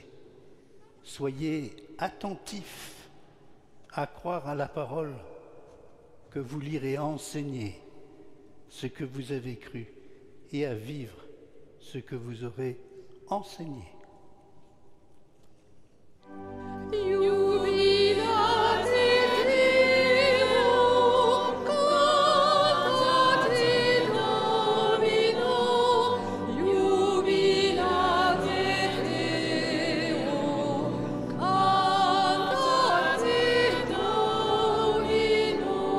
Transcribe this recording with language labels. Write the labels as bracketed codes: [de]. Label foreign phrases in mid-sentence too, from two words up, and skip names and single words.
[fr] Soyez attentifs à croire à la parole que vous lirez, à enseigner ce que vous avez cru et à vivre ce que vous aurez enseigné. [la] Jubilate Deo, cantate Domino, jubilate Deo, cantate Domino.